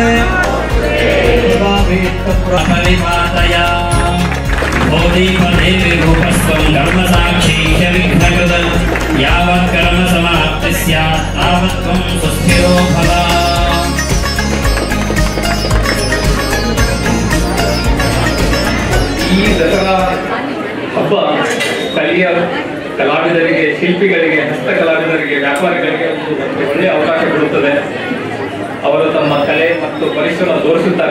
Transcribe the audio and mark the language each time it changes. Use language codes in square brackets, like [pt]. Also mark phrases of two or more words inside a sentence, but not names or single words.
[sa] बलिमातया बोधिपदेवी रूपस्वं धर्मसाक्षी विघ्नकृतं यावत् कर्म समाप्तिः स्यात् तावत् त्वं सुस्थिरो भव. [kn] ಈ ದಸರಾ ಹಬ್ಬ ಸ್ಥಳೀಯ ಕಲಾವಿದರಿಗೆ, ಶಿಲ್ಪಿಗಳಿಗೆ, ಹಸ್ತಕಲಾವಿದರಿಗೆ, ವ್ಯಾಪಾರಿಗಳಿಗೆ ಒಂದು ಒಳ್ಳೆಯ ಅವಕಾಶ ಕೊಡುತ್ತದೆ. ಅವರು ತಮ್ಮ ಕಲೆ ಮತ್ತು ಪರಿಶ್ರಮ ತೋರಿಸುತ್ತಾರೆ.